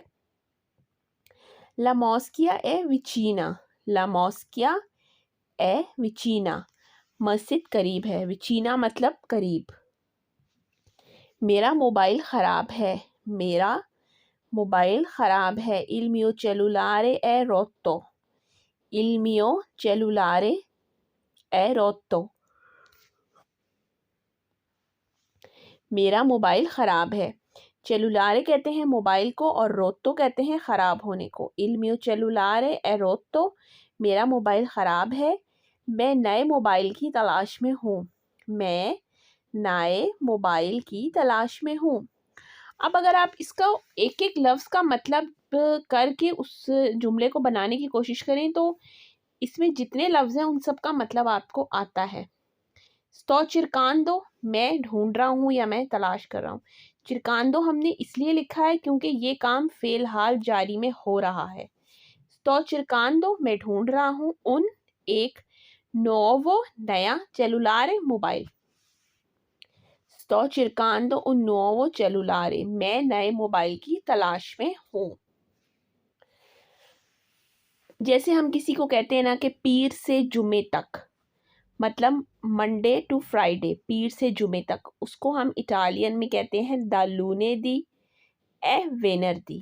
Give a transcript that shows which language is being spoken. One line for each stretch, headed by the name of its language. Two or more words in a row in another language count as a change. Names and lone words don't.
Italian: la moschea è vicina, la moschea è vicina,
Hindi: मस्जिद करीब है। विचीना मतलब करीब। मेरा मोबाइल ख़राब है, मेरा मोबाइल ख़राब है।
Italian: il mio cellulare è rotto, il mio cellulare è rotto,
Hindi: मेरा मोबाइल ख़राब है। चेलुलारे कहते हैं मोबाइल को और रोतो कहते हैं ख़राब होने को।
Italian: il mio cellulare è rotto,
Hindi: मेरा मोबाइल ख़राब है। मैं नए मोबाइल की तलाश में हूँ, मैं नए मोबाइल की तलाश में हूँ। अब अगर आप इसका एक एक लफ्ज़ का मतलब करके उस जुमले को बनाने की कोशिश करें तो इसमें जितने लफ्ज़ हैं उन सब का मतलब आपको आता है।
Italian: sto cercando,
Hindi: मैं ढूंढ रहा हूँ या मैं तलाश कर रहा हूँ। cercando हमने इसलिए लिखा है क्योंकि ये काम फ़िलहाल जारी में हो रहा है।
Italian: sto cercando,
Hindi: मैं ढूंढ रहा हूँ। उन एक nuovo नया cellulare मोबाइल।
Italian: sto cercando un nuovo cellulare,
Hindi: मैं नए मोबाइल की तलाश में हूँ। जैसे हम किसी को कहते हैं ना कि पीर से जुमे तक, मतलब
English: Monday to Friday,
Hindi: पीर से जुमे तक, उसको हम इटालियन में कहते हैं
Italian: da lunedì a venerdì.